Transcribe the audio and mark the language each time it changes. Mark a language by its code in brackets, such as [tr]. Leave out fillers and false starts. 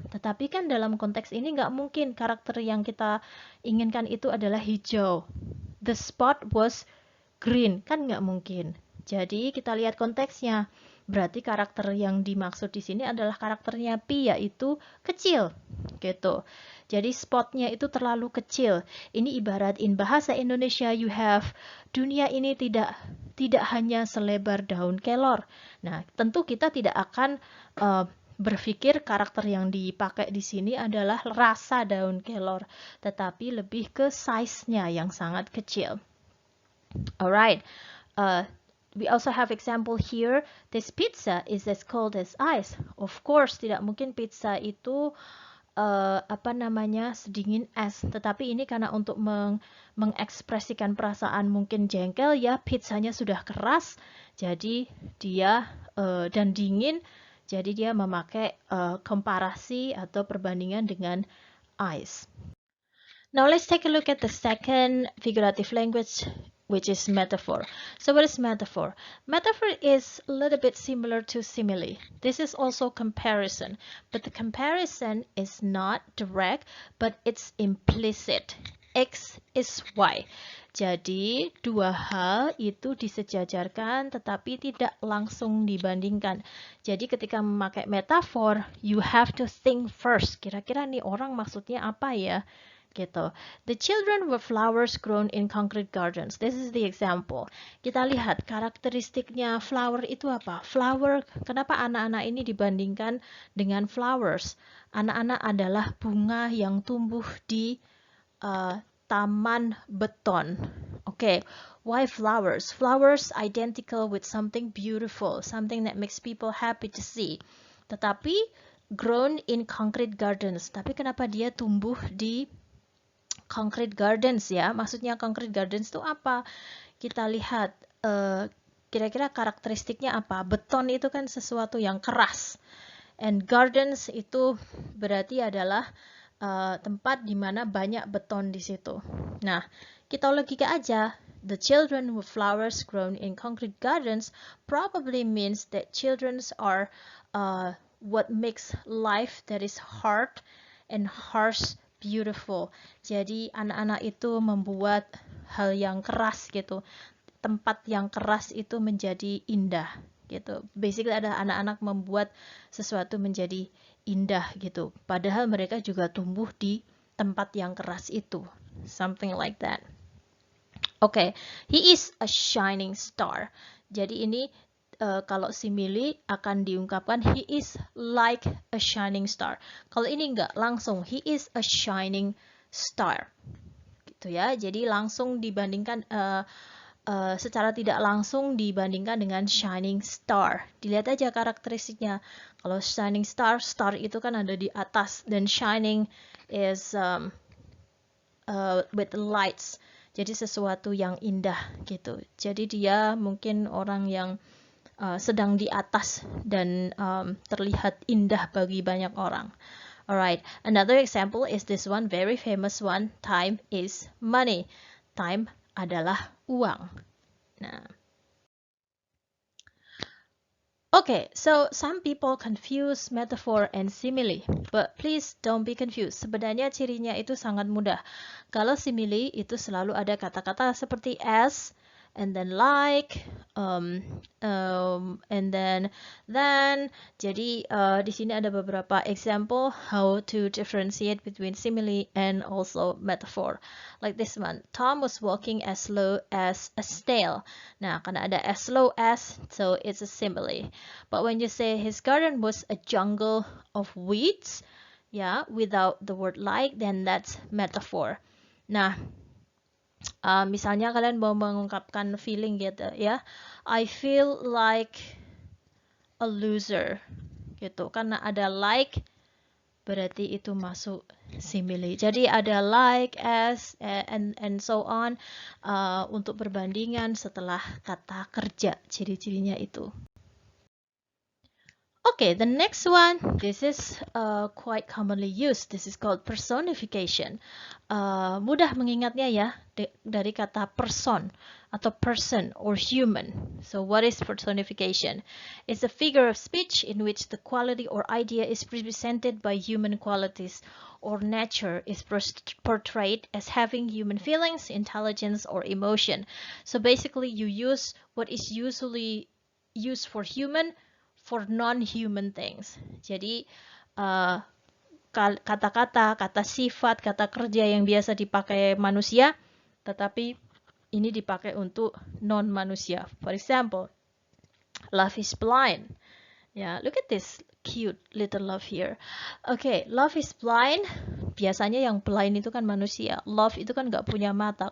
[id] Tetapi kan dalam konteks ini nggak mungkin karakter yang kita inginkan itu adalah hijau. [en] The spot was green, [id] kan nggak mungkin. Jadi kita lihat konteksnya. Berarti karakter yang dimaksud di sini adalah karakternya P, yaitu kecil, gitu. Jadi spotnya itu terlalu kecil. Ini ibarat [en] in bahasa Indonesia you have [id] dunia ini tidak hanya selebar daun kelor. Nah, tentu kita tidak akan berpikir karakter yang dipakai di sini adalah rasa daun kelor, tetapi lebih ke size-nya yang sangat kecil. [en] Alright. We also have example here. This pizza is as cold as ice. Of course, [id] tidak mungkin pizza itu sedingin es. Tetapi ini karena untuk mengekspresikan perasaan mungkin jengkel ya, pizzanya sudah keras, jadi dia dan dingin, jadi dia memakai komparasi atau perbandingan dengan ice. [en] Now let's take a look at the second figurative language, which is metaphor. So what is metaphor? Metaphor is a little bit similar to simile. This is also comparison, but the comparison is not direct, but it's implicit. X is Y. [id] Jadi dua hal itu disejajarkan tetapi tidak langsung dibandingkan. Jadi ketika memakai metafor, [en] you have to think first. [id] Kira-kira nih orang maksudnya apa ya? Gitu. [en] The children were flowers grown in concrete gardens. This is the example. [id] Kita lihat karakteristiknya flower itu apa? Flower, kenapa anak-anak ini dibandingkan dengan flowers? Anak-anak adalah bunga yang tumbuh di taman beton. [en] Okay, why flowers? Flowers identical with something beautiful, something that makes people happy to see. [id] Tetapi [en] grown in concrete gardens. [id] Tapi kenapa dia tumbuh di concrete gardens ya? Maksudnya concrete gardens itu apa? Kita lihat kira-kira karakteristiknya apa? Beton itu kan sesuatu yang keras. And gardens itu berarti adalah tempat di mana banyak beton di situ. Nah, kita logika aja. [en] The children with flowers grown in concrete gardens probably means that children are what makes life that is hard and harsh beautiful. [id] Jadi anak-anak itu membuat hal yang keras gitu. Tempat yang keras itu menjadi indah gitu. Basically ada anak-anak membuat sesuatu menjadi indah gitu. Padahal mereka juga tumbuh di tempat yang keras itu. [en] Something like that. Okay, he is a shining star. [id] Jadi ini kalau simile akan diungkapkan [en] he is like a shining star. [id] Kalau ini enggak, langsung [en] he is a shining star. [id] Gitu ya. Jadi langsung dibandingkan secara tidak langsung dibandingkan dengan shining star. Dilihat aja karakteristiknya. Kalau shining star, star itu kan ada di atas dan [en] shining is with lights. [id] Jadi sesuatu yang indah gitu. Jadi dia mungkin orang yang sedang di atas dan terlihat indah bagi banyak orang. [en] Alright, another example is this one, very famous one. Time is money. Time [id] adalah uang. [en] Nah. Okay, so some people confuse metaphor and simile, but please don't be confused. [id] Sebenarnya cirinya itu sangat mudah. Kalau simile itu selalu ada kata-kata seperti as, and then like, and then. Jadi di sini ada beberapa [en] example how to differentiate between simile and also metaphor. Like this one, Tom was walking as slow as a snail. [id] Nah, karena ada [en] as slow as, so it's a simile. But when you say his garden was a jungle of weeds, yeah, without the word like, then that's metaphor. [id] Nah, misalnya kalian mau mengungkapkan feeling gitu ya, [en] I feel like a loser [id] gitu. Karena ada like, berarti itu masuk simile. Jadi ada like, as, and so on untuk perbandingan setelah kata kerja. Ciri-cirinya itu. [en] Okay, the next one, this is quite commonly used. This is called personification. [id] Mudah mengingatnya ya, dari kata person atau person or human. [en] So what is personification? It's a figure of speech in which the quality or idea is represented by human qualities, or nature is portrayed as having human feelings, intelligence, or emotion. So basically you use what is usually used for human for non-human things. [id] Jadi kata-kata, kata sifat, kata kerja yang biasa dipakai manusia, tetapi ini dipakai untuk non-manusia. [en] For example, love is blind. Yeah, look at this cute little love here. Okay, love is blind. [id] Biasanya yang blind itu kan manusia. Love itu kan nggak punya mata.